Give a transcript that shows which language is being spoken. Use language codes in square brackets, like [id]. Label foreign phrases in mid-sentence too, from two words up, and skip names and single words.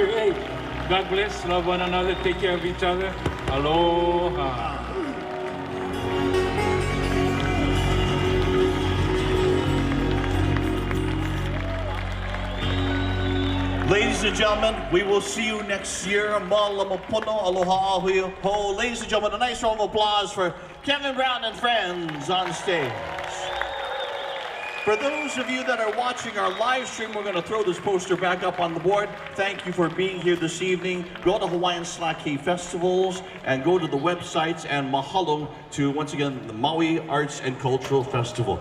[en] Hey, God bless. Love one another. Take care of each other. Aloha. Ladies and gentlemen, we will see you next year. [haw] Malamapono, aloha ahui ho. [en] Ladies and gentlemen, a nice round of applause for Kevin Brown and friends on stage. For those of you that are watching our live stream, we're going to throw this poster back up on the board. Thank you for being here this evening. Go to Hawaiian Slaki Festivals and go to the websites, and mahalo to, once again, the Maui Arts and Cultural Festival.